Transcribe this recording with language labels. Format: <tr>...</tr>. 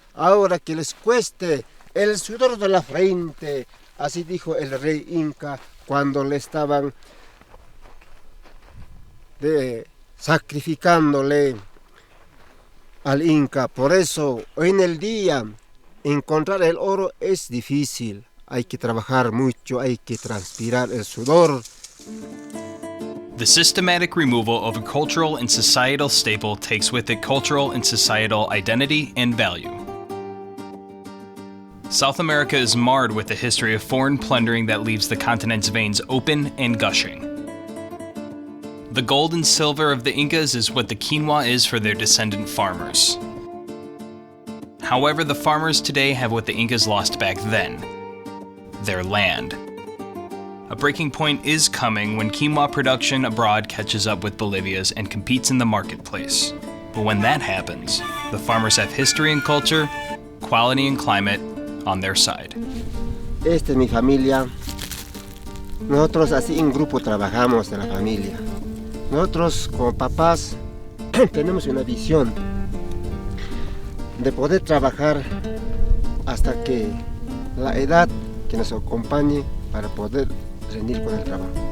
<es>Ahora que les cueste el sudor de la frente, así dijo el rey Inca cuando le estaban sacrificándole al Inca. Por eso, hoy en el día, encontrar el oro es difícil. Hay que trabajar mucho, hay que transpirar el sudor.</es> <en>The systematic removal of a cultural and societal staple takes with it cultural and societal identity and value. South America is marred with a history of foreign plundering that leaves the continent's veins open and gushing. The gold and silver of the Incas is what the quinoa is for their descendant farmers. However, the farmers today have what the Incas lost back then: their land. A breaking point is coming when quinoa production abroad catches up with Bolivia's and competes in the marketplace. But when that happens, the farmers have history and culture, quality and climate on their side.</en> <es>Esta es mi familia. Nosotros así en grupo trabajamos en la familia. Nosotros como papás tenemos una visión de poder trabajar hasta que la edad que nos acompañe para poder rendir con el trabajo.</es>